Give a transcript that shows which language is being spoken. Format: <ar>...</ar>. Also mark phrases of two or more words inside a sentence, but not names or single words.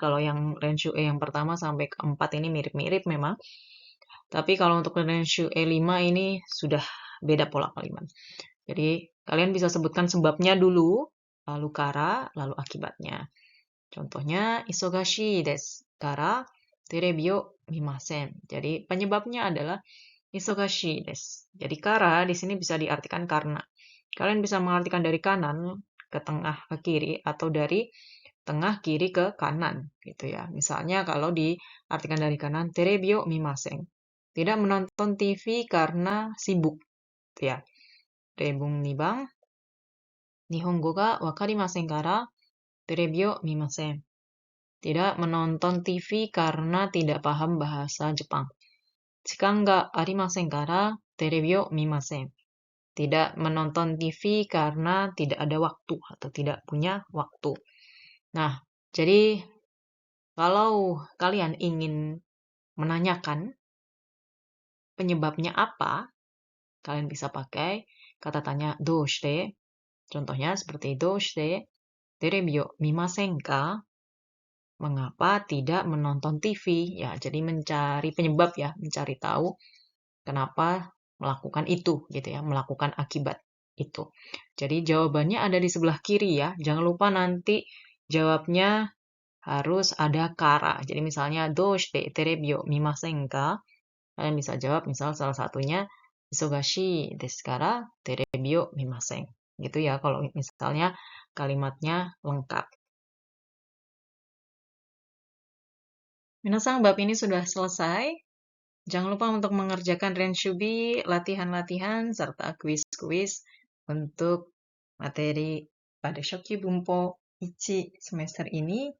<id>Kalau yang Renshu yang pertama sampai keempat ini mirip-mirip memang. Tapi kalau untuk Renshu 5 ini sudah beda pola kalimat. Jadi, kalian bisa sebutkan sebabnya dulu, lalu kara, lalu akibatnya. Contohnya,</id> <ja>忙しいですから テレビを見ません.</ja> <id>Jadi, penyebabnya adalah</id> <ja>忙しいです.</ja> <id>Jadi, kara di sini bisa diartikan karena. Kalian bisa mengartikan dari kanan ke tengah ke kiri atau dari tengah kiri ke kanan gitu ya. Misalnya kalau diartikan dari kanan,</id> <ja>テレビを見ません.</ja> <id>Tidak menonton TV karena sibuk ya.</id> <ja>例文 2番 日本語が分かりませんから テレビを見ません.</ja> <id>Tidak menonton TV karena tidak paham bahasa Jepang.</id> <ja>時間がありませんから テレビを見ません.</ja> <id>Tidak menonton TV karena tidak ada waktu atau tidak punya waktu. Nah, jadi kalau kalian ingin menanyakan penyebabnya apa, kalian bisa pakai kata tanya doushite. Contohnya seperti</id> <ja>どうしてテレビを見ませんか?</ja> <id>Mengapa tidak menonton TV? Ya, jadi mencari penyebab ya, mencari tahu kenapa melakukan itu gitu ya, melakukan akibat itu. Jadi jawabannya ada di sebelah kiri ya. Jangan lupa nanti jawabnya harus ada kara. Jadi misalnya</id> <ja>どうしてテレビを見ませんか?</ja> <id>Kalian bisa jawab misal salah satunya</id> <ja>忙しいですから テレビを見ません.</ja> <id>Gitu ya kalau misalnya kalimatnya lengkap. Minasang, bab ini sudah selesai. Jangan lupa untuk mengerjakan Renshubi, latihan-latihan, serta kuis-kuis untuk materi pada Shoki Bunpo Ichi semester ini.</id>